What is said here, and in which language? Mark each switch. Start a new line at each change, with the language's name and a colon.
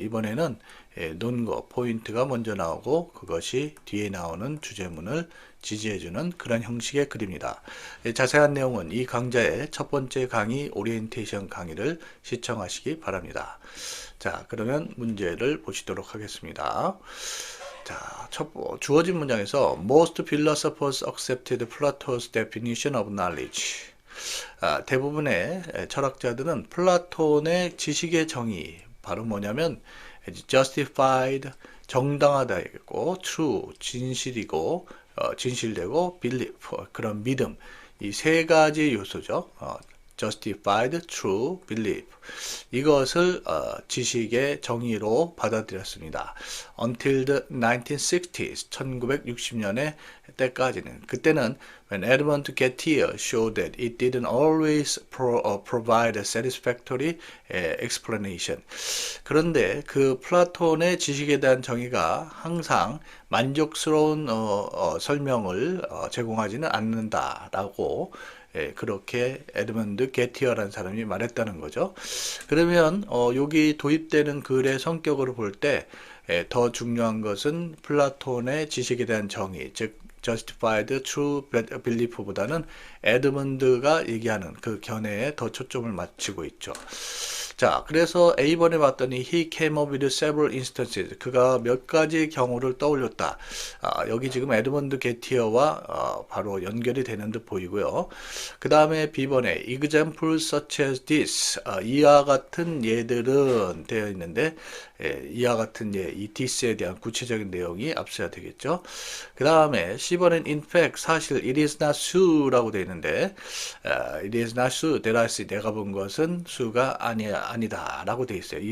Korean: 이번에는 논거 포인트가 먼저 나오고 그것이 뒤에 나오는 주제문을 지지해주는 그런 형식의 글입니다. 자세한 내용은 이 강좌의 첫 번째 강의 오리엔테이션 강의를 시청하시기 바랍니다. 자, 그러면 문제를 보시도록 하겠습니다. 자, 주어진 문장에서
English: Most philosophers accepted Plato's definition of knowledge.
Korean: 대부분의 철학자들은 플라톤의 지식의 정의, 바로 뭐냐면 justified, 정당하다이고 true, 진실이고 진실되고 belief, 그런 믿음, 이 세 가지 요소죠.
English: justified, true, belief.
Korean: 이것을 지식의 정의로 받아들였습니다.
English: Until the 1960s,
Korean: 1960년의 때까지는. 그때는
English: when Edmund Gettier showed that it didn't always provide a satisfactory explanation.
Korean: 그런데 그 플라톤의 지식에 대한 정의가 항상 만족스러운 설명을 제공하지는 않는다라고 그렇게 에드먼드 게티어라는 사람이 말했다는 거죠. 그러면 여기 도입되는 글의 성격으로 볼 때 더 중요한 것은 플라톤의 지식에 대한 정의, 즉 justified true belief보다는 에드먼드가 얘기하는 그 견해에 더 초점을 맞추고 있죠. 자, 그래서 A번에 봤더니
English: he came up with several instances.
Korean: 그가 몇 가지 경우를 떠올렸다. 여기 지금 에드먼드 게티어와 바로 연결이 되는 듯 보이고요. 그 다음에 B번에
English: examples such as this.
Korean: 이와 같은 예들은 되어 있는데 이와 같은 예, 이 this에 대한 구체적인 내용이 앞서야 되겠죠. 그 다음에 C번엔
English: in fact
Korean: 사실 it is not sue라고 되어 있는데
English: it is not sue that I see
Korean: 내가 본 것은 수가 아니다 라고 되어 있어요.